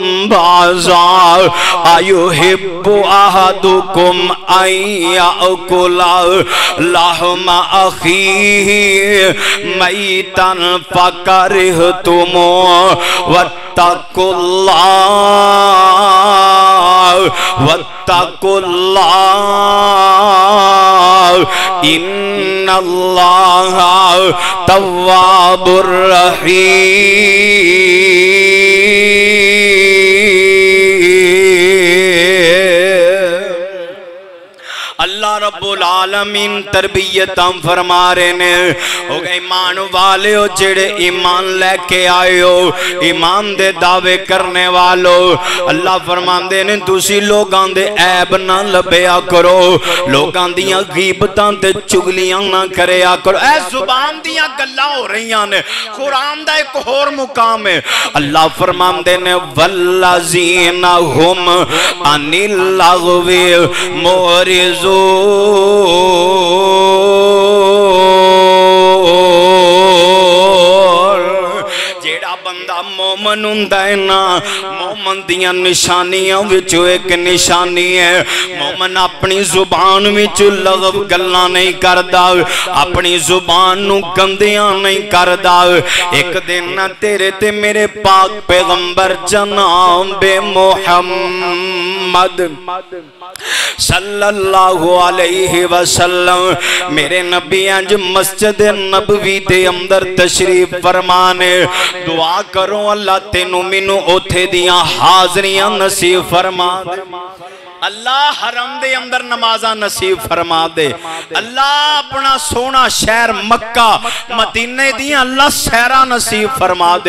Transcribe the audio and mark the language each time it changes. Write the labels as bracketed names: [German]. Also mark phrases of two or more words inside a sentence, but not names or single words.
[Arabic] بعضا أيحب أحدكم أن يأكل لحم أخيه ميتا فكرهتموه واتقوا الله إن الله تواب رحيم. [Punjabi] اللہ رب العالمین تربیتاں فرما رہے نے. ہو گئے ایمان والے ہو جیہڑے ایمان لے کے آئے ہو، ایمان دے دعوے کرنے والو. اللہ فرماندے نے تسی لوگاں دے عیب نہ لبھیا کرو، لوگاں دیاں غیبتاں تے چغلیاں نہ کریا کرو. اے زبان دیاں گلاں ہو رہیاں نے، قرآن دا اک ہور مقام ہے. اللہ فرماندے نے [Arabic] والذين هم عن اللغو معرض [Punjabi] جیہڑا بندہ مومن ہندا ہے نا، مومن دیاں نشانیاں وچوں اک نشانی ہے مومن اپنی زبان وچ لغو گلاں نہیں کردا، اپنی زبان نوں گندیاں نہیں کردا. اک دن نا تیرے تے میرے پاک پیغمبر جناب محمد [Arabic] صلى الله عليه وسلم [Punjabi] میرے نبی انج مسجد نبوی دے اندر تشریف فرمانے. دعا کرو اللہ تینوں مینوں اوتھے دیاں حاضریاں نصیب فرما دے. اللہ حرم دے اندر نمازاں نصیب فرما دے. اللہ اپنا سوہنا شہر مکہ مدینے دی اللہ سہرا نصیب فرما دے.